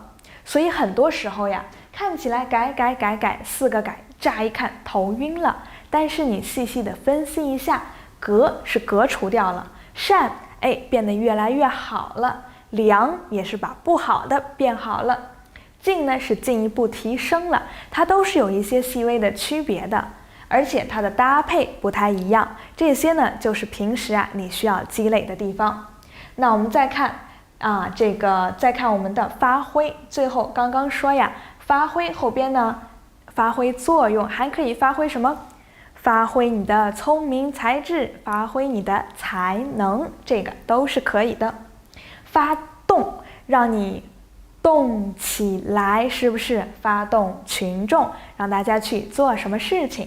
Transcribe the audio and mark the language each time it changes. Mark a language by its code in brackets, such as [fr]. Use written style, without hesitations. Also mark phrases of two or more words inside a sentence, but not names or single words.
[zh] 所以很多時候看起來改4個改，乍一看頭暈了，但是你細細的分析一下，革是革除掉了，善變得越來越好了，良也是把不好的变好了，進呢是進一步提升了，它都是有一些細微的区別的，而且它的搭配不太一樣，這些呢就是平時你需要積累的地方。那我們再看再看我們的發揮，最後刚刚說发揮後邊呢，發揮作用，還可以發揮什麼？發揮你的聰明才智，發揮你的才能，這個都是可以的。發動，讓你動起來，是不是？發動群眾，讓大家去做什麼事情。